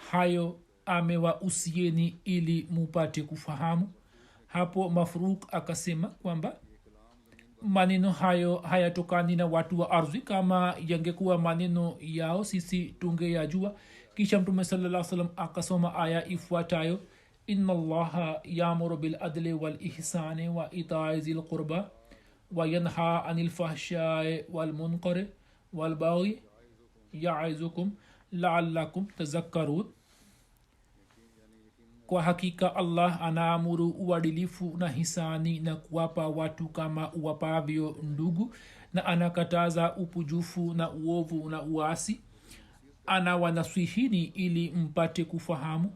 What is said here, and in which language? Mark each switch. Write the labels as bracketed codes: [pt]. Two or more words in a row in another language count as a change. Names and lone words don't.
[sw] Hayo amewausieni ili mupate kufahamu. Hapo Mafruk akasema kwamba maneno hayo hayatokani na watu wa ardhi. Kama yangekuwa maneno yao sisi tungeyajua. Kisha mtume [ar] صلى الله عليه وسلم [sw] akasoma aya ifuatayo: [ar] إن الله يأمر بالعدل والإحسان وإيتاء ذي القربى وينهى عن الفحشاء والمنكر والبغي يعظكم لعلكم تذكرون. [sw] Kwa hakika Allah anaamuru uadilifu na hisani na kuwapa watu kama uwapavyo ndugu, na anakataza upujufu na uovu na uasi. Anawanasihini ili mpate kufahamu.